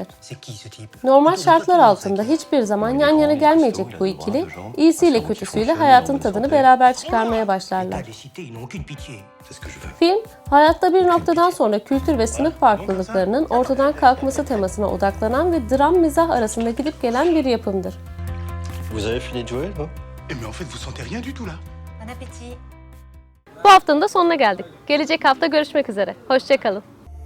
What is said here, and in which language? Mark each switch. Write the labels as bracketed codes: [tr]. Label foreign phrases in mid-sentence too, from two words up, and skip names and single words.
[tr] Normal şartlar altında hiçbir zaman yan yana gelmeyecek bu ikili, iyisiyle kötüsüyle hayatın tadını beraber çıkarmaya başlarlar. Film, hayatta bir noktadan sonra kültür ve sınıf farklılıklarının ortadan kalkması temasına odaklanan ve dram mizah arasında gidip gelen bir yapımdır. [fr] Vous avez fini de jouer, non? Mais en fait, vous sentez rien du tout là. Bon appétit. [tr] Bu haftanın da sonuna geldik. Gelecek hafta görüşmek üzere. Hoşça kalın.